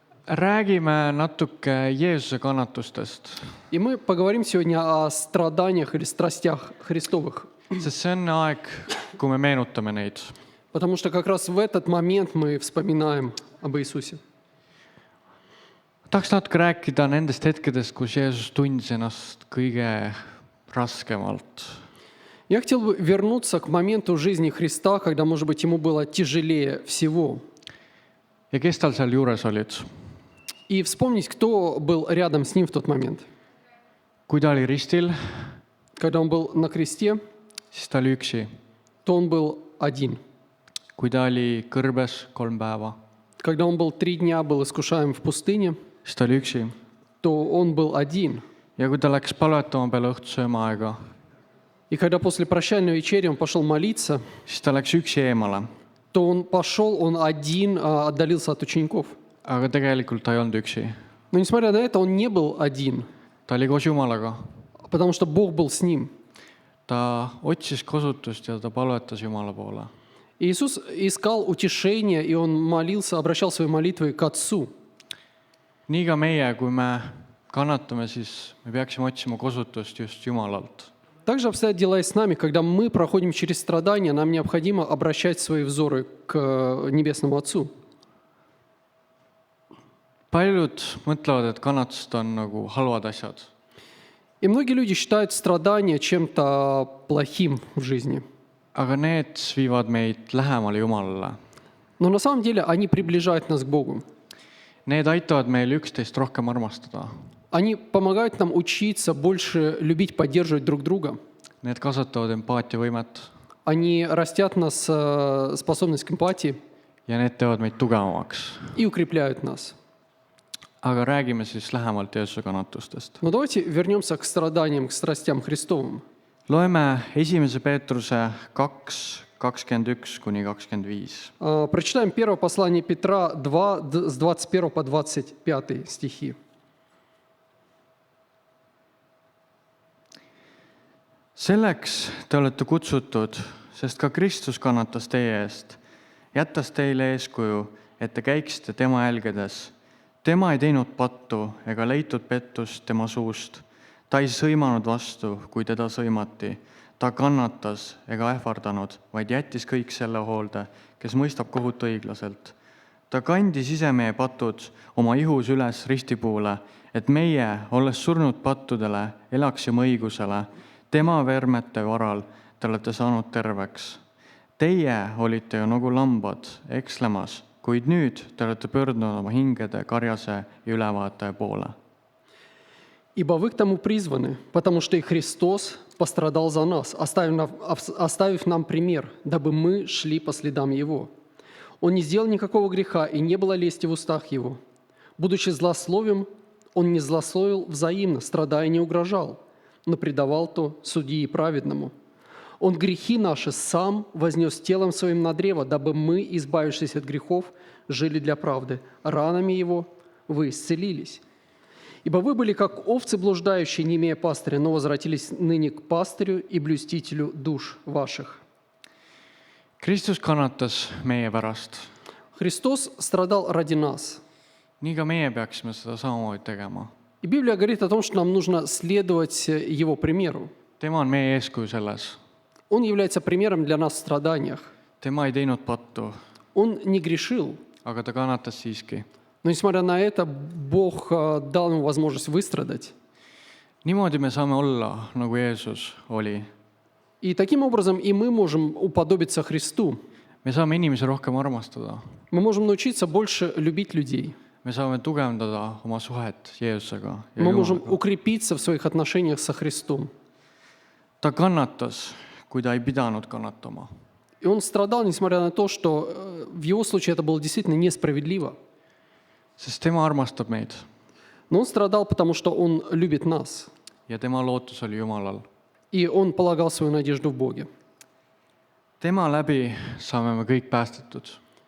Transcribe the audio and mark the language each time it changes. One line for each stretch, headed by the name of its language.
Estonian: Räägime natuke Jeesuse kannatustest,
Russian: и мы поговорим сегодня о страданиях или страстях Христовых,
Estonian: sest see on aeg, kui me meenutame neid.
Russian: потому что как раз в этот момент мы вспоминаем об Иисусе.
Estonian: Tahaks natuke rääkida nendest hetkedest, kus Jeesus tundis ennast kõige raskemalt.
Russian: Я хотел бы вернуться к моменту жизни Христа, когда, может быть, ему было тяжелее всего,
Estonian: Ja kes tal seal juures olid?
Russian: и вспомнить, кто был рядом с ним в тот момент.
Estonian: Kui ta oli ristil,
Russian: Когда он был на кресте,
Estonian: siis ta oli üksi.
Russian: то он был один.
Estonian: Kui ta oli kõrbes 3 päeva,
Russian: Когда он был 3 дня был искушаем в пустыне,
Estonian: siis ta oli üksi.
Russian: то он был один.
Estonian: Ja kui ta läks palvetama peale õhtusööma aega,
Russian: И когда после прощальной вечери он пошел молиться,
Estonian: siis ta läks üksi eemale.
Russian: то он пошел, он один отдалился от учеников.
Estonian: Aga tegelikult ta ei olnud üksi.
Russian: Но несмотря на это, он не был один,
Estonian: Ta oli koos Jumalaga.
Russian: потому что Бог был с ним.
Estonian: Ta otsis kasutust ja ta palvetas Jumala poole.
Russian: И Иисус искал утешения, и он молился, обращал свои молитвы к Отцу.
Estonian: Nii ka meie, kui me kannatame, siis me peaksime otsima kasutust just Jumalalt.
Russian: Также обстоят дела и с нами. Когда мы проходим через страдания, нам необходимо обращать свои взоры к Небесному Отцу.
Estonian: Paljud mõtlevad, et kannatused on nagu halvad asjad.
Russian: И многие люди считают страдания чем-то плохим в жизни.
Estonian: Aga need viivad meid lähemale Jumalale.
Russian: Но на самом деле они приближают нас к Богу.
Estonian: Need aitavad meil üksteist rohkem armastada.
Russian: Они помогают нам учиться больше любить, поддерживать друг друга.
Estonian: Need kasvatavad empaatiavõimet
Russian: Они растят нас способность к эмпатии
Estonian: ja need teevad meid tugevamaks.
Russian: и укрепляют нас.
Estonian: Aga räägime siis lähemalt Jeesuse kannatustest.
Russian: Но давайте вернемся к страданиям, к страстям Христовым.
Estonian: Loeme 1. Peetruse 2, 21-25.
Russian: Прочитаем первое послание Петра 2, с 21 по 25 стихи.
Estonian: Selleks te olete kutsutud, sest ka Kristus kannatas teie eest, jättes teile eeskuju, et te käiksite tema jälgedes. Tema ei teinud pattu ega leitud pettust tema suust. Ta ei sõimanud vastu, kui teda sõimati. Ta kannatas ega ähvardanud, vaid jättis kõik selle hoolde, kes mõistab kohut õiglaselt. Ta kandis ise meie patud oma ihus üles ristipuule, et meie, olles surnud pattudele, elaksime õigusele. Tema vermete varal te olete saanud terveks. Teie olite ju nagu lambad ekslemas, kuid nüüd te olete pöördunud oma hingede karjase ja ülevaataja poole.
Russian: «Ибо вы к тому призваны, потому что и Христос пострадал за нас, оставив нам пример, дабы мы шли по следам Его. Он не сделал никакого греха, и не было лести в устах Его. Будучи злословием, Он не злословил взаимно, страдая не угрожал, но предавал то судьи праведному. Он грехи наши сам вознес телом своим на древо, дабы мы, избавившись от грехов, жили для правды. Ранами Его вы исцелились. Ибо вы были как овцы блуждающие, не имея пастыря, но возвратились ныне к пастырю и блюстителю душ ваших».
Estonian: Kristus kannatas meie pärast.
Russian: Христос страдал ради нас.
Estonian: Nii ka meie peaksime seda samamoodi tegema.
Russian: И Библия говорит о том, что нам нужно следовать Его примеру.
Estonian: Tema on meie eeskuju selles.
Russian: Он является примером для нас в страданиях.
Estonian: Tema ei teinud pattu,
Russian: Он не грешил,
Estonian: aga ta kannatas siiski.
Russian: но, несмотря на это, Бог дал ему возможность выстрадать.
Estonian: Niimoodi me saame olla, nagu Jeesus oli.
Russian: И таким образом и мы можем уподобиться Христу.
Estonian: Me saame inimesi rohkem armastada.
Russian: Мы можем научиться больше любить людей.
Estonian: Me saame tugevdada oma suhet Jeesusega ja
Russian: Мы можем
Estonian: Jumalaga.
Russian: укрепиться в своих отношениях со Христом.
Estonian: Ta kannatas, kui ta ei pidanud kannatama.
Russian: И он страдал, несмотря на то, что в его случае это было действительно несправедливо.
Estonian: Sest tema armastab meid
Russian: Но он страдал, потому что он любит нас.
Estonian: ja tema lootus oli Jumalal.
Russian: И он полагал свою надежду в Боге.
Estonian: Tema läbi saame me kõik päästetud.